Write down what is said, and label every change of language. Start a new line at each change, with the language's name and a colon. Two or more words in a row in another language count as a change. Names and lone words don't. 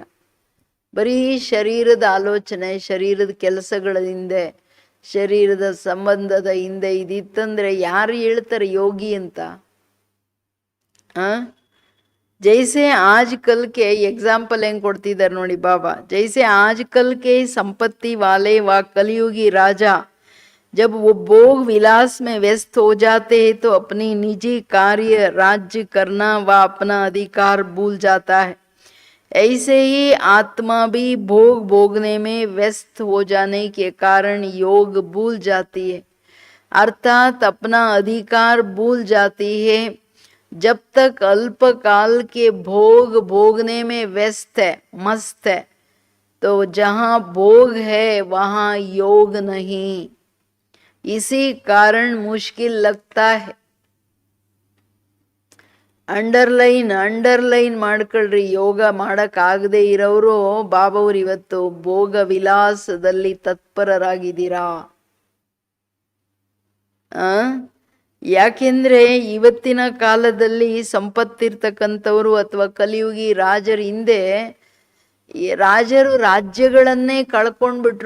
Kannada: ಬರೀ ಶರೀರದ ಆಲೋಚನೆ, ಶರೀರದ ಕೆಲಸಗಳ ಹಿಂದೆ, ಶರೀರದ ಸಂಬಂಧದ ಹಿಂದೆ ಇದಿತ್ತಂದ್ರೆ ಯಾರು ಹೇಳ್ತಾರೆ ಯೋಗಿ ಅಂತ?
Hindi: जैसे आज कल के
Kannada: ಎಕ್ಸಾಂಪಲ್ ಹೆಂಗ್ ಕೊಡ್ತಿದ್ದಾರೆ ನೋಡಿ ಬಾಬಾ.
Hindi: जैसे आज कल के संपत्ति वाले व कलयुगी राजा जब वो भोग विलास में व्यस्त हो जाते हैं तो अपनी निजी कार्य राज्य करना व अपना अधिकार भूल जाता है. ऐसे ही आत्मा भी भोग भोगने में व्यस्त हो जाने के कारण योग भूल जाती है, अर्थात अपना अधिकार भूल जाती है. जब तक अल्पकाल के भोग भोगने में व्यस्त है, मस्त है, तो जहां भोग है वहां योग नहीं। इसी कारण मुश्किल लगता है।
Kannada: ಅಂಡರ್ಲೈನ್ ಮಾಡ್ಕೊಳ್ರಿ, ಯೋಗ ಮಾಡಕ್ಕಾಗದೆ ಇರೋರು ಬಾಬಾವ್ರು ಇವತ್ತು ಭೋಗ ವಿಲಾಸದಲ್ಲಿ ತತ್ಪರರಾಗಿದ್ದೀರಾ. ಯಾಕೆಂದ್ರೆ ಇವತ್ತಿನ ಕಾಲದಲ್ಲಿ ಸಂಪತ್ತಿರ್ತಕ್ಕಂಥವ್ರು ಅಥವಾ ಕಲಿಯುಗಿ ರಾಜರ ಹಿಂದೆ ರಾಜರು ರಾಜ್ಯಗಳನ್ನೇ ಕಳ್ಕೊಂಡ್ಬಿಟ್ರು.